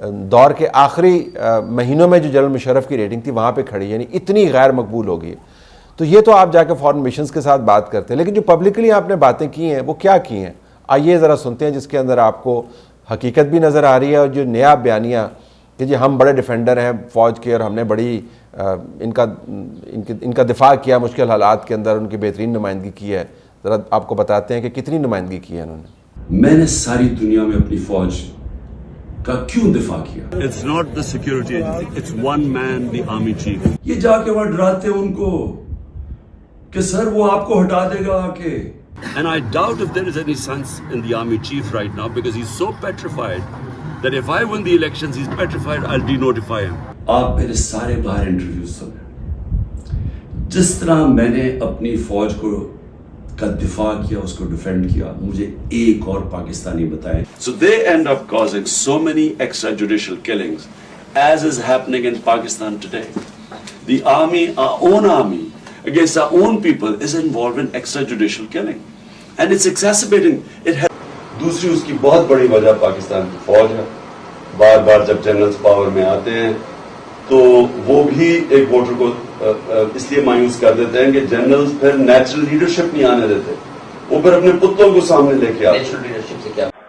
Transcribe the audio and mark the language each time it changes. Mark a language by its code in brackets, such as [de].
[ur] دور کے آخری مہینوں میں جو جنرل مشرف کی ریٹنگ تھی وہاں پہ کھڑی، یعنی اتنی غیر مقبول ہو گئی ہے۔ تو یہ تو آپ جا کے فورن مشنز کے ساتھ بات کرتے ہیں، لیکن جو پبلکلی آپ نے باتیں کی ہیں وہ کیا کی ہیں، آئیے ذرا سنتے ہیں، جس کے اندر آپ کو حقیقت بھی نظر آ رہی ہے، اور جو نیا بیانیہ کہ جی ہم بڑے ڈیفینڈر ہیں فوج کے اور ہم نے بڑی ان کا دفاع کیا مشکل حالات کے اندر، ان کی بہترین نمائندگی کی ہے۔ ذرا آپ کو بتاتے ہیں کہ کتنی نمائندگی کی ہے انہوں نے۔ میں نے ساری دنیا میں اپنی فوج کا کیوں دفاع کیا؟ [en] It's not the security agency, it's one man, the army chief. [ur] یہ جا کے وہاں ڈراتے ان کو کہ سر وہ آپ کو ہٹا دے گا آ کے۔ [en] And I doubt if there is any sense in the army chief right now because he's so petrified that if I win the elections, he's petrified, I'll denotify him. [ur] آپ میرے سارے باہر انٹرویوز سنیں، جس طرح میں نے اپنی فوج کا دفاع کیا، اس کو ڈیفینڈ کیا، مجھے ایک اور پاکستانی بتائیں۔ [en] So they end up causing so many extrajudicial killings as is happening in Pakistan today. The army, our own army, against our own people is involved in extrajudicial killing and it's exacerbating it. [ur] دوسری اس کی بہت بڑی وجہ پاکستان کی فوج ہے۔ بار بار جب generals power میں آتے ہیں تو وہ بھی ایک ووٹر کو اس لیے مایوس کر دیتے ہیں کہ جنرلز پھر نیچرل لیڈرشپ نہیں آنے دیتے، وہ پھر اپنے پتوں کو سامنے لے کے آتے ہیں۔ نیچرل لیڈرشپ سے کیا